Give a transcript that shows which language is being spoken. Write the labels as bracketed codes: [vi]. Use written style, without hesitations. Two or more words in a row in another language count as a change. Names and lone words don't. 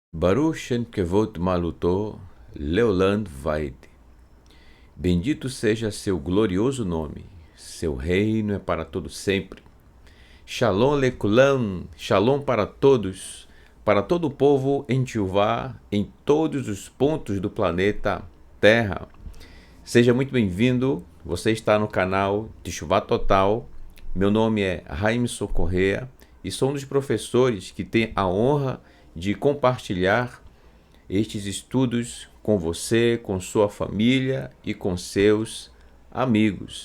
[he] ברוך שם כבוד מלכותו לעולם ועד. [pt] Bendito seja seu glorioso nome, seu reino é para todo sempre. [he] שלום לכולם, [pt] shalom para todos, para todo o povo em Teshuvá, em todos os pontos do planeta Terra. Seja muito bem-vindo, você está no canal Teshuvá Total. Meu nome é Raimson Correa e sou um dos professores que tem a honra de compartilhar estes estudos com você, com sua família e com seus amigos.